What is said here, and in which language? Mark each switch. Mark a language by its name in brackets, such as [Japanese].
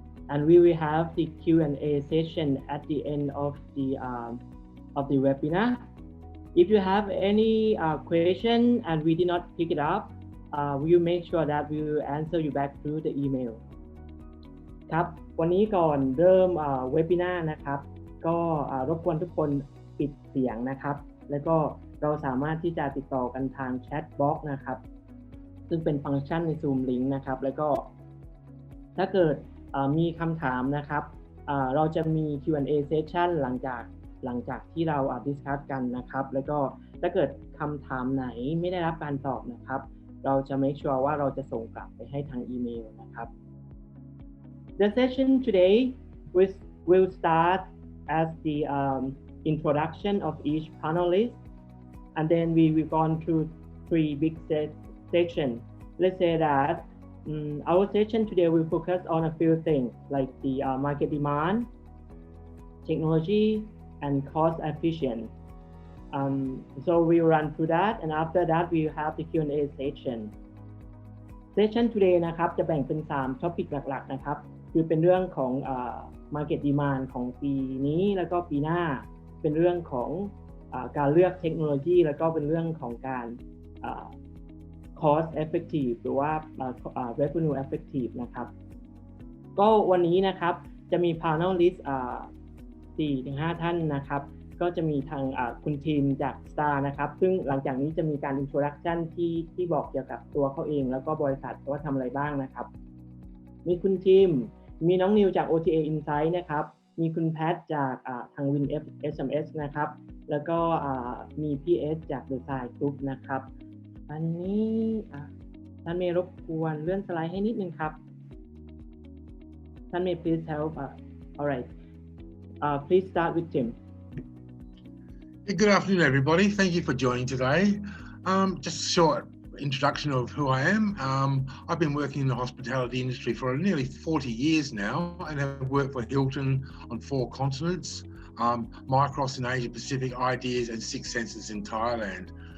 [English] And we will have the Q&A session at the end of the webinar. If you have any question and we did not pick it up, we will make sure that we will answer you back through the email. [Thai] ครับวันนี้ก่อนเริ่มเวบินาร์นะครับก็รบกวนทุกคนปิดเสียงนะครับแล้วก็เราสามารถที่จะติดต่อกันทางแชทบ็อกซ์นะครับซึ่งเป็นฟังก์ชันใน Zoom Link นะครับแล้วก็ ถ้าเกิดมีคำถามนะครับเราจะมี Q&A session หลังจากที่เราดิสคัสกันนะครับแล้วก็ถ้าเกิดคำถามไหนไม่ได้รับการตอบนะครับเราจะ make sure ว่าเราจะส่งกลับไปให้ทางอีเมลนะครับ [English] The session today will start as the introduction of each panelist, and then we will go through three big sections. Let's say that our session today will focus on a few things like the market demand, technology, and cost efficient. So we'll run through that, and after that we will have the Q&A session. [Thai] Session today นะครับจะแบ่งเป็น3 topic หลักๆนะครับคือเป็นเรื่องของmarket demand ของปีนี้แล้วก็ปีหน้าเป็นเรื่องของการเลือกเทคโนโลยีแล้วก็เป็นเรื่องของการ cost effective หรือว่าrevenue effective นะครับก็วันนี้นะครับจะมี panelist 4-5 ท่านนะครับก็จะมีทางคุณทีมจาก STAAH นะครับซึ่งหลังจากนี้จะมีการ introduction ที่บอกเกี่ยวกับตัวเขาเองแล้วก็บริษัทว่าทำอะไรบ้างนะครับ มีคุณทีมมีน้องนิวจาก OTA Insights นะครับมีคุณแพทจากทาง Win SMS นะครับแล้วก็มีพี่เอสจาก Zign Group นะครับอันนี้ท่านเมย์รบกวนเลื่อนสไลด์ให้นิดนึงครับท่านเมย์ [English] please help alright please start with Tim. Good afternoon everybody, thank you for joining today. Just a short introduction of who I am. I've been working in the hospitality industry for nearly 40 years now and have worked for Hilton on 4 continents, Micros in Asia Pacific, Ideas and 6 Senses in Thailand.